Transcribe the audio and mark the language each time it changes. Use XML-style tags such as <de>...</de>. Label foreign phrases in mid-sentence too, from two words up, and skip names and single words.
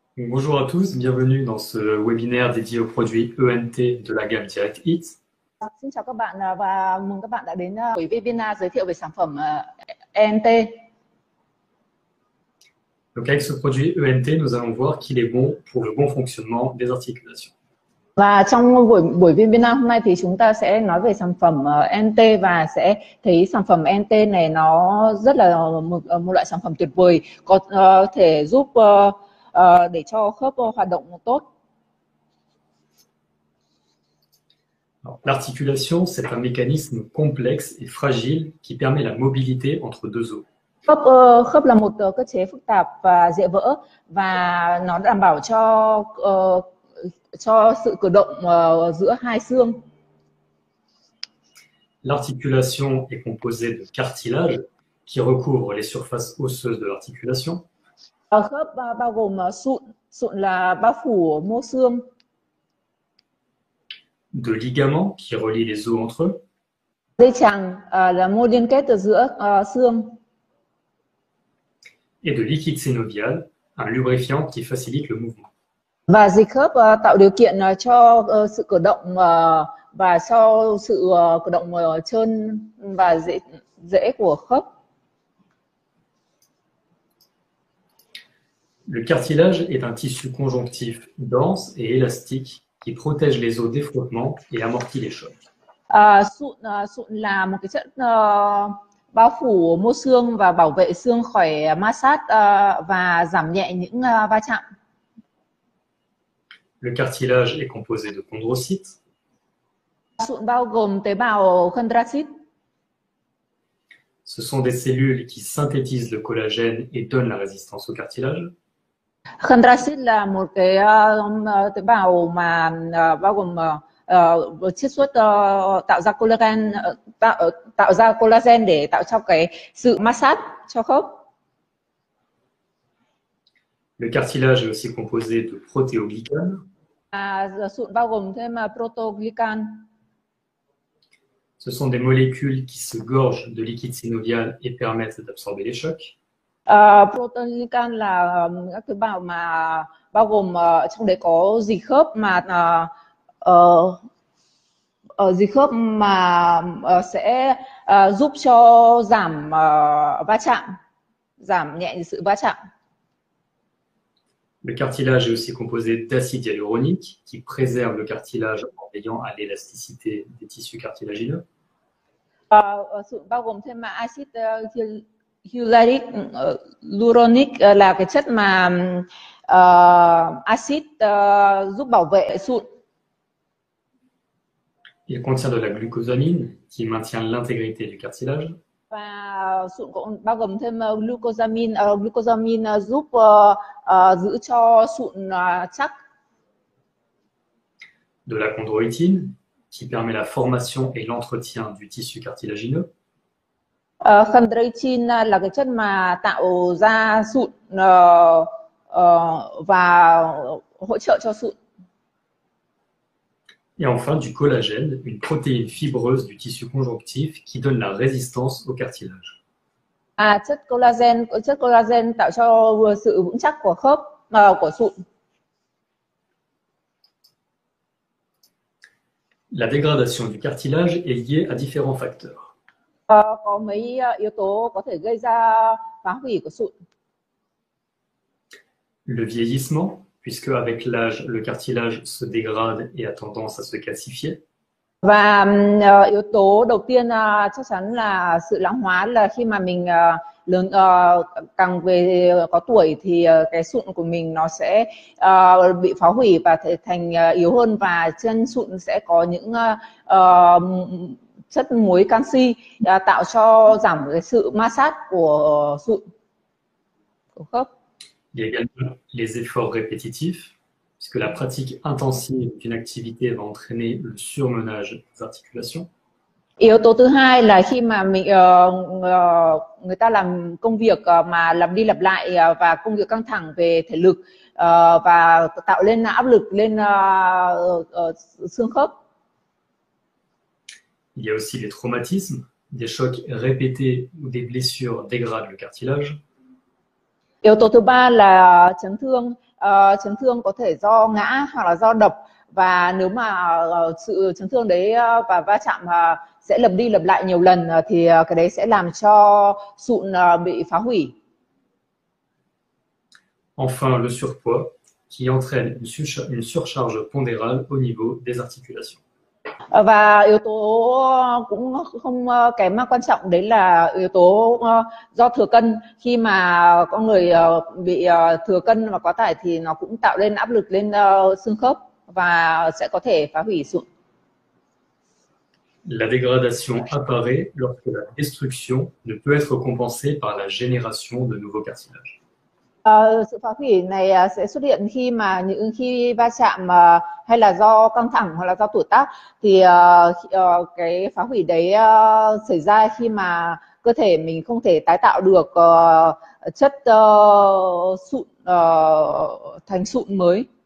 <fr>Bonjour à tous, bienvenue dans ce webinaire dédié aux produits ENT de la gamme Direct Hit.</fr> <vi>Xin chào các bạn và mừng các bạn đã đến buổi webinar giới thiệu về sản phẩm ENT.</vi> <fr>Donc avec ce produit ENT, nous allons voir qu'il est bon pour le bon fonctionnement des articulations.</fr> <vi>Và trong buổi webinar hôm nay thì chúng ta sẽ nói về sản phẩm ENT và sẽ thấy sản phẩm ENT này nó rất là một loại sản phẩm tuyệt vời, có thể giúp để cho khớp hoạt động tốt.</vi> <fr>L'articulation, c'est un mécanisme complexe et fragile qui permet la mobilité entre deux os.</fr> <vi>Khớp là một cơ chế phức tạp và dễ vỡ và nó đảm bảo cho sự cử động giữa hai xương.</vi> <fr>L'articulation est composée de cartilage qui recouvre les surfaces osseuses de l'articulation.</fr> <vi>Khớp bao gồm sụn là bao phủ mô xương.</vi> <fr>De ligaments qui relient les os entre eux.</fr> <vi>Dây chằng là mô liên kết ở giữa xương.</vi> <fr>Et de liquide synovial, un lubrifiant qui facilite le mouvement.</fr> <vi>Và dịch khớp tạo điều kiện cho sự cử động và cho sự cử động trơn và dễ của khớp.</vi> <fr>Le cartilage est un tissu conjonctif dense et élastique qui protège les os des frottements et amortit les chocs.</fr> <vi>Sụn là một cái chất bao phủ mô xương và bảo vệ xương khỏi ma sát và giảm nhẹ những va chạm.</vi> <fr>Le cartilage est composé de chondrocytes.</fr> <vi>Sụn bao gồm tế bào chondrocyte.</vi> <fr>Ce sont des cellules qui synthétisent le collagène et donnent la résistance au cartilage.</fr> <vi>Chondrocyte là một cái tế bào mà bao gồm chiết xuất tạo ra collagen để tạo cho cái sự ma sát cho khớp.</vi> <fr>Le cartilage est aussi composé de protéoglycanes.</fr> <vi>Sụn bao gồm thêm proteoglycan.</vi> <fr>Ce sont des molécules qui se gorgent de liquide synovial et permettent d'absorber les chocs.</fr> <vi>Proteoglycan là các tế bào mà bao gồm trong đấy có dịch khớp mà sẽ giúp cho giảm va chạm, giảm nhẹ sự va chạm.</vi> <fr>Le cartilage est aussi composé d'acide hyaluronique qui préserve le cartilage en veillant à l'élasticité des tissus cartilagineux.</fr> <vi>Sụn bao gồm thêm acid hyaluronic là cái chất mà acid giúp bảo vệ sụn.</vi> <fr>Il contient de la glucosamine qui maintient l'intégrité du cartilage.</fr> <vi>Và sụn cũng bao gồm thêm glucosamine. Glucosamine giúp giữ cho sụn chắc.</vi> <fr>De la chondroïtine qui permet la formation et l'entretien du tissu cartilagineux.</fr> <vi>Chondroitin là cái chất mà tạo ra sụn và hỗ trợ cho sụn.</vi> <fr>Et enfin du collagène, une protéine fibreuse du tissu conjonctif qui donne la résistance au cartilage.</fr> <vi>Chất collagen tạo cho sự vững chắc của khớp của sụn.</vi> <fr>La dégradation du cartilage est liée à différents facteurs.</fr> <vi>Có mấy yếu tố có thể gây ra phá hủy của sụn.</vi> <fr>Le vieillissement, puisque avec l'âge, le cartilage se dégrade et a tendance à se calcifier.</fr> <vi>Và yếu tố đầu tiên chắc chắn là sự lão hóa, là khi mà mình lớn càng về có tuổi thì cái sụn của mình nó sẽ bị phá hủy và thành yếu hơn, và trên sụn sẽ có những chất muối canxi tạo cho giảm cái sự ma sát của sụn của khớp.</vi> <fr>Il y a également les efforts répétitifs, puisque la pratique intensive d'une activité va entraîner le surmenage des articulations.</fr> <vi>Yếu tố thứ hai là khi mà người ta làm công việc mà lặp đi lặp lại và công việc căng thẳng về thể lực và tạo lên áp lực lên xương khớp.</vi> <fr>Il y a aussi les traumatismes, des chocs répétés ou des blessures dégradent le cartilage.</fr> <vi>Yếu tố thứ ba là chấn thương. Chấn thương có thể do ngã hoặc là do đập, và nếu mà sự chấn thương đấy và va chạm sẽ lặp đi lặp lại nhiều lần thì cái đấy sẽ làm cho sụn bị phá hủy.</vi> <fr>Enfin, le surpoids, qui entraîne une surcharge pondérale au niveau des articulations.</fr> <vi>Và yếu tố cũng không kém quan trọng đấy là yếu tố do thừa cân. Khi mà con người bị thừa cân và quá tải thì nó cũng tạo lên áp lực lên xương khớp và sẽ có thể phá hủy sụn.</vi> <fr>La dégradation apparaît lorsque la destruction ne peut être compensée par la génération de nouveaux cartilages.</fr> <vi>Sự phá hủy này sẽ xuất hiện khi mà khi va chạm hay là do căng thẳng hoặc là do tuổi tác, thì cái phá hủy đấy xảy ra khi mà cơ thể mình không thể tái tạo được chất sụn thành sụn mới.</vi>